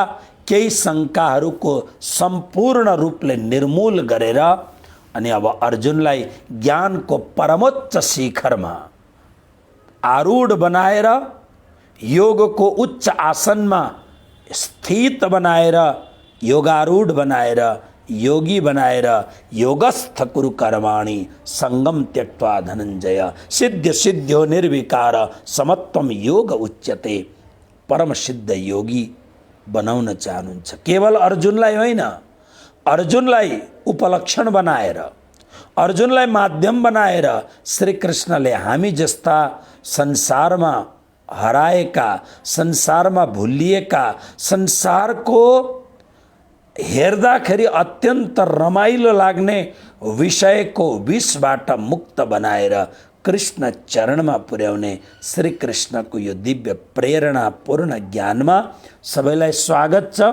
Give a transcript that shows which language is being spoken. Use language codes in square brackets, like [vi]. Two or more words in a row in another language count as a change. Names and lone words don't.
[ne] केही शङ्काहरूको सम्पूर्ण रूपले निर्मूल गरेर अनि अब अर्जुनलाई ज्ञानको परमोच्च शिखरमा आरूढ बनाएर, योगको उच्च आसनमा स्थित बनाएर, योगारूढ बनाएर, योगी बनाएर [sa] योगस्थ कुरु कर्माणि सङ्गम त्यक्त्वा धनञ्जय सिद्ध सिद्ध्यो निर्विकार समत्वम योग उच्यते। [ne] परम सिद्ध योगी बनाउन चाहनुहुन्छ। केवल अर्जुनलाई होइन, अर्जुनलाई उपलक्षण बनाएर, अर्जुनलाई माध्यम बनाएर श्री कृष्णले हामी जस्ता संसारमा हराएका, संसारमा भुलिएका, संसारको हेर्दाखेरि अत्यन्त रमाइलो लाग्ने विषयको विषबाट मुक्त बनाएर कृष्ण चरणमा पुर्याउने श्री कृष्णको यो दिव्य प्रेरणापूर्ण ज्ञानमा सबैलाई स्वागत छ।